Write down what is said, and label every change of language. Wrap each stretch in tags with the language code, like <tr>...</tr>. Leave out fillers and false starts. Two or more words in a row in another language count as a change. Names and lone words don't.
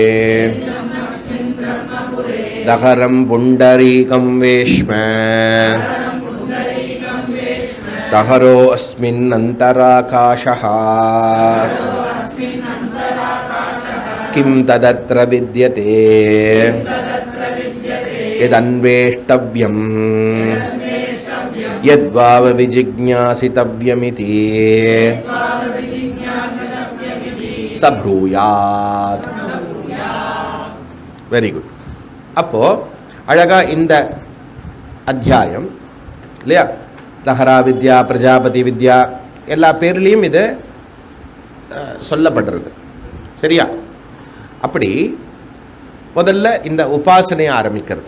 <sa>दहरं पुण्डरीकं वेश्म दहरो अस्मिन् अन्तराकाशः किं तदत्र विद्यते यदन्वेष्टव्यम् यद्वाव विजिज्ञासितव्यमिति स ब्रूयात्।</sa> <en>very good.</en> <ta>அப்போ அழகா இந்த அத்தியாயம் இல்லையா, தஹரா வித்யா பிரஜாபதி வித்யா எல்லா பேர்லேயும் இது சொல்லப்படுறது சரியா. அப்படி முதல்ல இந்த உபாசனையை ஆரம்பிக்கிறது.</ta>